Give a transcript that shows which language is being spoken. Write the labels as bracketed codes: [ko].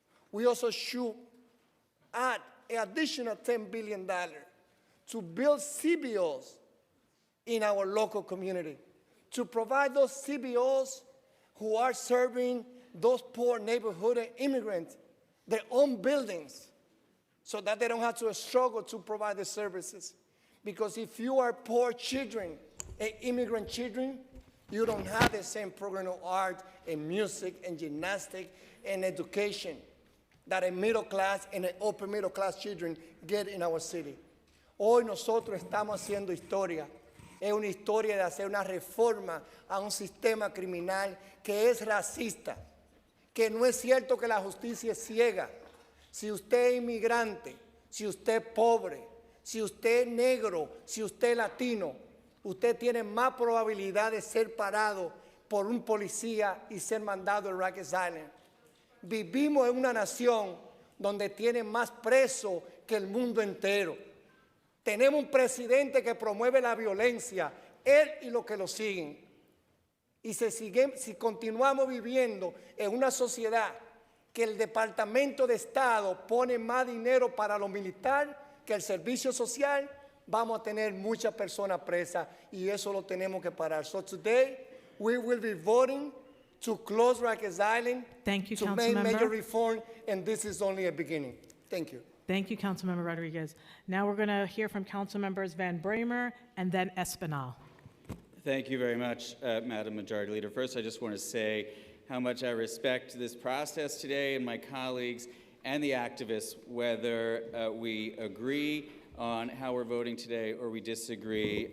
[en] We also should add an additional $10 billion to build CBOs in our local community, to provide those CBOs who are serving those poor neighborhood and immigrants their own buildings so that they don't have to struggle to provide the services. Because if you are poor children and immigrant children, you don't have the same program of art and music and gymnastics and education that a middle class and an upper middle class children get in our city. [es] Hoy nosotros estamos haciendo historia. Es una historia de hacer una reforma a un sistema criminal que es racista, que no es cierto que la justicia es ciega. Si usted es inmigrante, si usted es pobre, si usted es negro, si usted es latino, usted tiene más probabilidad de ser parado por un policía y ser mandado a Rikers Island. Vivimos en una nación donde tiene más presos que el mundo entero. Tenemos un presidente que promueve la violencia, él y los que lo siguen. Y si continuamos viviendo en una sociedad que el Departamento de Estado pone más dinero para lo militar que el servicio social, vamos a tener muchas personas presas y eso lo tenemos que parar. [en] So today, we will be voting to close Rikers Island, Thank you, to make Councilmember. major reform, and this is only a beginning. Thank you. Thank you, Councilmember Rodriguez. Now we're going to hear from Councilmembers Van Bramer and then Espinal. Thank you very much, Madam Majority Leader. First, I just want to say how much I respect this process today and my colleagues and the activists, whether we agree on how we're voting today or we disagree.